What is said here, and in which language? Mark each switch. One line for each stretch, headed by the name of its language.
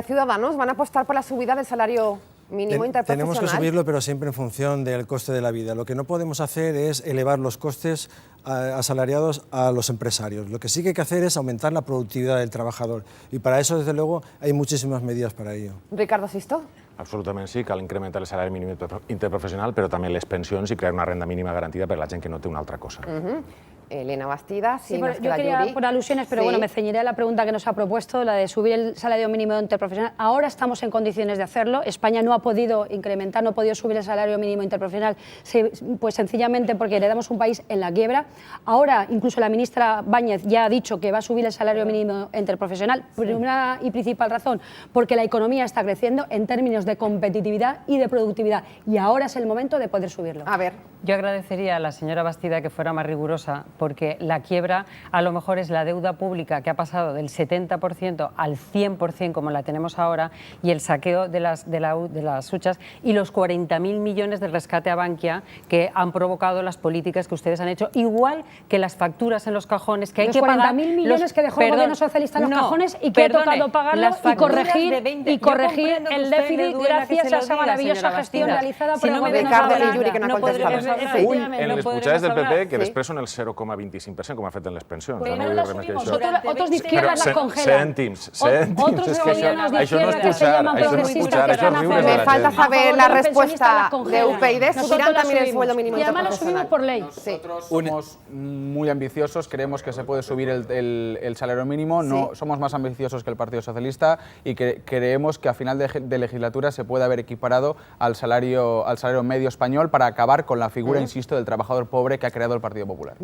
Spanish: Desde Ciudadanos van a apostar por la subida del salario mínimo interprofesional. Tenemos que subirlo, pero siempre en función del coste de la vida. Lo que no podemos hacer es elevar los costes asalariados a los empresarios. Lo que sí que hay que hacer es aumentar la productividad del trabajador. Y para eso, desde luego, hay muchísimas medidas para ello. Ricardo Sisto.
Catalan: Absolutament sí, cal incrementar el salari mínim interprofessional, però també les pensions i crear una renda mínima garantida per a la gent que no té una altra cosa.
Spanish: Elena Bastida, sí, yo quería, por alusiones, pero bueno, me ceñiré a la pregunta que nos ha propuesto, la de subir el salario mínimo interprofesional. Ahora estamos en condiciones de hacerlo. España no ha podido incrementar, no ha podido subir el salario mínimo interprofesional, pues sencillamente porque heredamos un país en la quiebra. Ahora, incluso la ministra Báñez ya ha dicho que va a subir el salario mínimo interprofesional, por una y principal razón, porque la economía está creciendo en términos de competitividad y de productividad, y ahora es el momento de poder subirlo. A ver. Yo agradecería a la señora Bastida que fuera más rigurosa, porque la quiebra a lo mejor es la deuda pública que ha pasado del 70% al 100% como la tenemos ahora, y el saqueo de las huchas y los 40.000 millones de rescate a Bankia que han provocado las políticas que ustedes han hecho, igual que las facturas en los cajones que hay que pagar. 40.000 millones que dejó el gobierno socialista en los cajones y que ha tocado pagarlo y corregir el déficit gracias a esa maravillosa gestión realizada por el gobierno socialista.
Catalan: En les pujades del PP, que després són el 0,25%, com ha fet en les pensions.
Spanish: Pero las subimos, otros de izquierda las congelan.
Catalan: Cèntims.
Spanish: Otros gobiernos de izquierda que se llaman progresistas que están a favor. Me falta saber la respuesta de UPyD. ¿Subirán también el sueldo mínimo y además lo subimos por ley? Nosotros somos muy ambiciosos, creemos que se puede subir el salario mínimo, no somos más ambiciosos que el Partido Socialista y que creemos que a final de legislatura se puede haber equiparado al salario medio español para acabar con la figura, insisto, del trabajador pobre que ha creado el Partido Popular.